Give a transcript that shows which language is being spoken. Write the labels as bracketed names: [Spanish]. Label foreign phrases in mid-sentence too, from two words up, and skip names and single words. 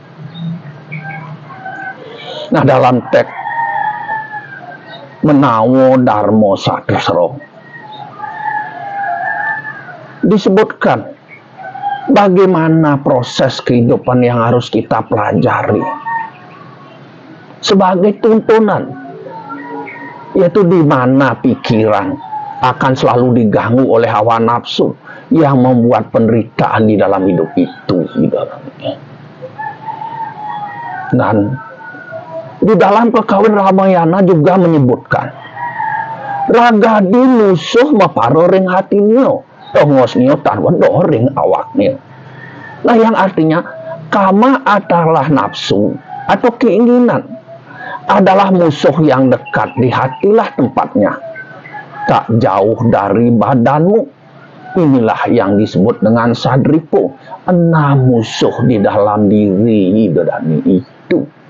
[Indonesian] Nah, dalam teks Menawo Darmo Sasro disebutkan bagaimana proses kehidupan yang harus kita pelajari sebagai tuntunan, yaitu di mana pikiran akan selalu diganggu oleh hawa nafsu yang membuat penderitaan di dalam hidup itu. Dan di dalam Kekawin Ramayana juga menyebutkan [Kawi] ragadi musuh maparo ring hatinyo, tongosnyo tarwado ring awaknyo. [Indonesian] Nah, yang artinya kama adalah nafsu atau keinginan adalah musuh yang dekat, di hatilah tempatnya, tak jauh dari badanmu. Inilah yang disebut dengan Sadripo, 6 musuh di dalam diri itu.